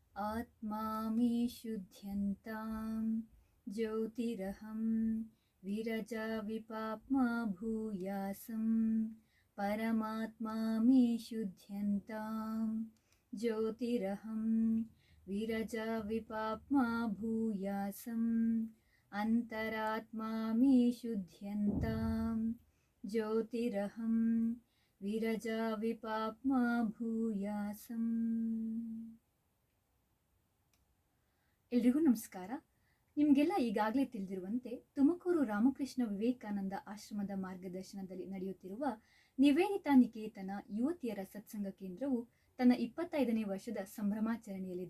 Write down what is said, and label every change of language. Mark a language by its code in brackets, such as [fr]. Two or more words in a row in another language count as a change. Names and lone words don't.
[sa] आत्मा मे शुध्यन्तां ज्योतिरहं विरजा विपाप्मा भूयासं परमात्मा मे शुध्यन्तां ज्योतिरहं विरजा विपाप्मा भूयासं अंतरात्मा मे शुध्यन्तां ज्योतिरहं विरजा विपाप्मा भूयासಂ. [kn] ಎಲ್ರಿಗೂ ನಮಸ್ಕಾರ. ನಿಮಗೆಲ್ಲ ಈಗಾಗಲೇ ತಿಳಿದಿರುವಂತೆ ತುಮಕೂರು ರಾಮಕೃಷ್ಣ ವಿವೇಕಾನಂದ ಆಶ್ರಮದ ಮಾರ್ಗದರ್ಶನದಲ್ಲಿ ನಡೆಯುತ್ತಿರುವ ನಿವೇದಿತಾ ನಿಕೇತನ ಯುವತಿಯರ ಸತ್ಸಂಗ ಕೇಂದ್ರವು ತನ್ನ 25ನೇ ವರ್ಷದ ಸಂಭ್ರಮಾಚರಣೆಯಲ್ಲಿದೆ.